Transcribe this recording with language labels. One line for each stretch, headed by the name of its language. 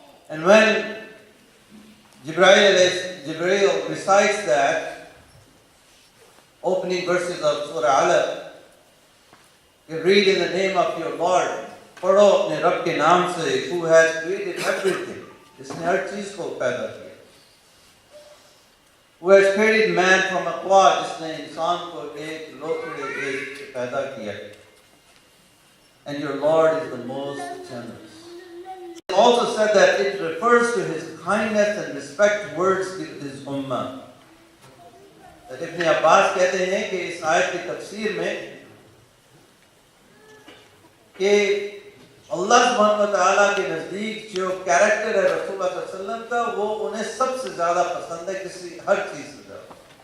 English: And when Jibreel recites that opening verses of Surah Alaq, you read in the name of your Lord,
Urdu: پڑھو اپنے رب کے نام سے،
English: who has created everything،
Urdu: جس نے ہر چیز کو پیدا کیا،
English: who has created man from a clod،
Urdu: جس نے انسان کو ایک لوتھڑے سے پیدا کیا،
English: and your Lord is the most generous. It also said that it refers to his kindness and respect towards his ummah.
Urdu: That Ibn Abbas کہتے ہیں کہ اس آیت کی تفسیر میں کہ اللہ سبحانہ وتعالیٰ کے نزدیک جو کیریکٹر ہے رسول اللہ صلی اللہ علیہ وسلم کا، وہ انہیں سب سے زیادہ پسند ہے، کسی ہر چیز سے زیادہ۔